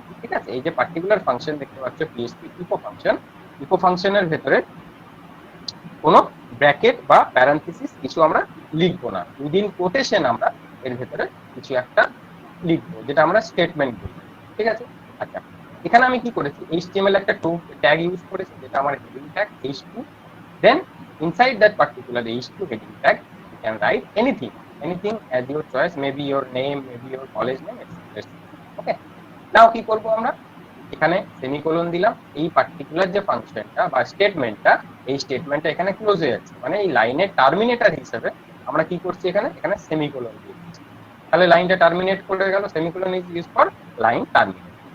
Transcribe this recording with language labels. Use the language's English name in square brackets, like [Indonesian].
[Bangla] ঠিক আছে, এই যে পার্টিকুলার ফাংশন দেখতে পাচ্ছ পিএইচপি ইকো ফাংশন, ইকো ফাংশনের ভেতরে কোনো ব্র্যাকেট বা প্যারান্থেসিস কিছু আমরা লিখবো না, উইদিন কোটেশন আমরা এর ভেতরে কিছু একটা লিখবো, যেটা আমরা স্টেটমেন্ট বলি। ঠিক আছে, আচ্ছা, এখানে আমি কি করেছি, এইচটিএমএল একটা ট্যাগ ইউজ করেছি যেটা আমার heading tag h2। [English] Then inside that particular h2 heading tag you can write anything as your choice, maybe your name, maybe your college name, etc. [Bangla] ওকে, নাও কি করব আমরা, এখানে সেমিকোলন দিলাম। এই পার্টিকুলার যে ফাংশনটা বা স্টেটমেন্টটা, এই স্টেটমেন্টটা এখানে ক্লোজ হয়ে যাচ্ছে, মানে এই লাইনের টার্মিনেটর হিসেবে আমরা কি করছি, এখানে সেমিকোলন দিয়ে দিচ্ছি। তাহলে লাইনটা টার্মিনেট করে গেল, [English] Semicolon is use for line terminate.